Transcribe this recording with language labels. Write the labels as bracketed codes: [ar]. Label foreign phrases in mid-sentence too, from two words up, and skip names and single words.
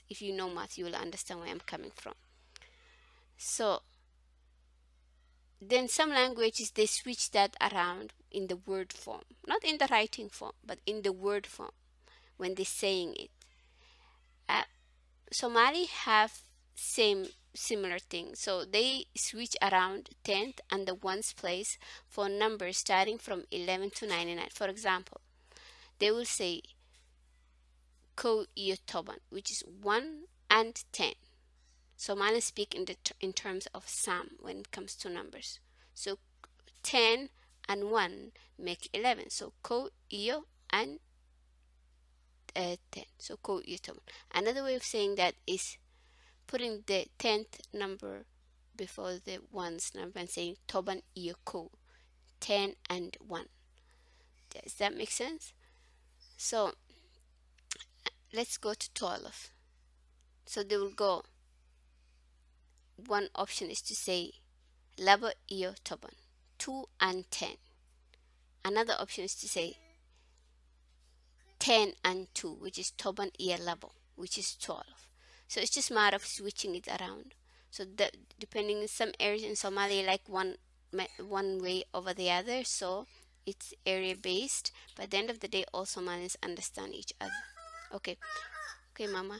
[en] If you know math, you will understand where I'm coming from. So then some languages, they switch that around in the word form, not in the writing form, but in the word form when they're saying it. Somali have similar thing, so they switch around 10th and the ones place for numbers starting from 11 to 99. For example, they will say [so] ko iyo toban, [en] which is 1 and 10. Somali speak in terms of sum when it comes to numbers. So 10 and 1 make 11. So [so] ko iyo [en] and 10. So [so] ko iyo toban. [en] Another way of saying that is putting the 10th number before the ones number and saying [so] toban iyo ko, [en] 10 and 1. Does that make sense? So let's go to 12. So they will go, one option is to say [so] labo iyo toban, [en] 2 and 10. Another option is to say 10 and 2, which is [so] toban iyo labo, [en] which is 12. So it's just a matter of switching it around. So that depending in some areas in Somalia, like one way over the other, so it's area based. But at the end of the day, all Somalis understand each other. Okay, Mama.